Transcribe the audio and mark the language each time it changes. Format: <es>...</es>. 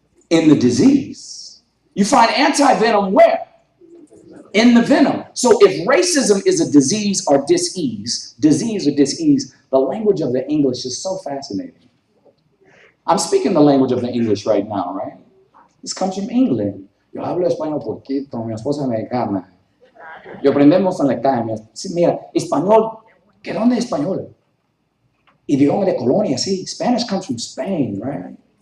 <en>In the disease. You find anti-venom where? In the venom. So if racism is a disease or dis-ease, the language of the English is so fascinating. I'm speaking the language of the English right now, right? This comes from England.</en> <es>Yo hablo español poquito, mi esposa es mexicana. Yo aprendemos en la academia. Sí, mira, español, ¿que dónde es español? Idioma de colonia, sí.</es> <en>Spanish comes from Spain, right?</en>